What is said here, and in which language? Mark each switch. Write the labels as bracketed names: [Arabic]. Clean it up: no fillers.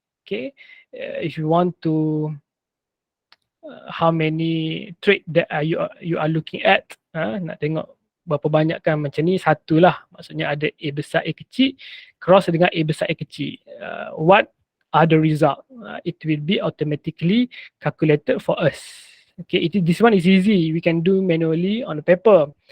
[English] Okay, if you want to how many trait that you are looking at. [Malay] Nak tengok berapa banyak kan, macam ni satu lah. Maksudnya ada A besar A kecil cross dengan A besar A kecil. [English] What are the result? It will be automatically calculated for us. Okay, this one is easy. We can do manually on the paper.